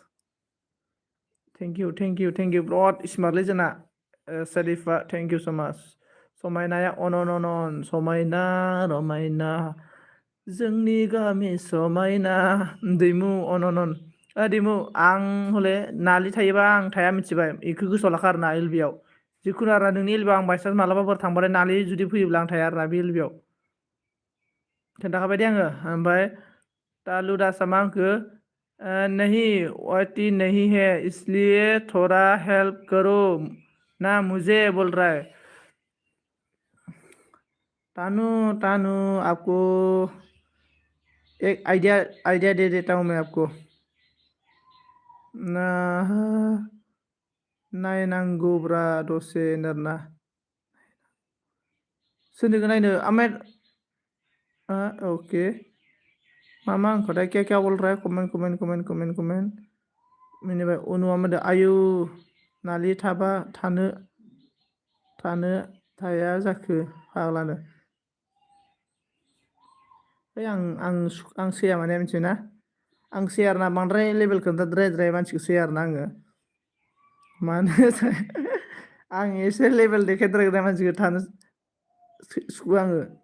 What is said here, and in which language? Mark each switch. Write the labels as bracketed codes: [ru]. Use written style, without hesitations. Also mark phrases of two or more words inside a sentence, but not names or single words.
[en] thank you [brx] बिराद स्मार्टलै जोंना सारिफा [en] thank you so much [brx] समायनाया अन समायना रमायना जोंनि गामि समायना दैमु अन दैमु आं हले नालि थायोबा आं थाया मिथिबाय बेखौ गोसोआव लाखा आरोना एल बि आव जिखुनु आरो नोंनि एल बि आव आं बायसान्स मालाबाफोर थांबाथाय नालि जुदि फैयोब्ला आं थाया आरोना बे एल बि आव खोन्थाखाबाय दे आङो ओमफ्राय तालु दासआ मा होनखो [hi] नहीं वाटी नहीं है इसलिए थोड़ा हेल्प करो ना मुझे बोल रहा है तानू तानू आपको एक आइडिया दे देता हूँ मैं आपको ना [brx] नायनांगौब्रा दसे होनदोंना सोरनिखौ नायनो ओमफ्राय ओके मामा आंखौथाय [hi] क्या बोल रहा है [brx] कमेन्ट मिनिबाय उनुआ मोनदो आयु नालि थाबा थानो थाया जाखो फाग्लानो आं सैया माने मिथिबायना आं आरोना बांद्राय लेभेल खोन्थाद्रायद्राय मानसिखौ आरोना आङो मानो आं एसे लेभेल देखायद्रायग्रा मानसिखौ थानो सुखुवा आङो